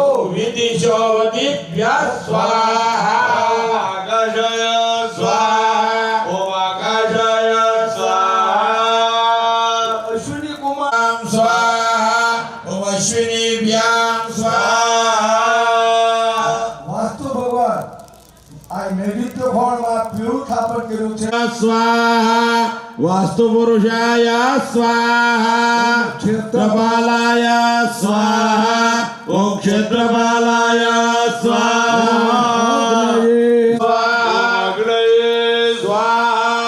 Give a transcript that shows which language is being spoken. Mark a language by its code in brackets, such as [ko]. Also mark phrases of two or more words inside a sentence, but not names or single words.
[sa] विदिशो दिव्या स्वाहा आकाशाय स्वाहा ओम आकाशाय स्वाहा अश्विनी कुमार स्वाहा ओम अश्विनीभ्यां स्वाहा [gu] વાસ્તુ ભગવાન આ નૈવેદ્ય ફળમાં પીળું થાપણ કર્યું છે [sa] स्वाहा वास्तु पुरुषाय स्वाहा क्षेत्रपालाय स्वाहा ओम क्षेत्रपालाय स्वाहा अग्नये स्वाहा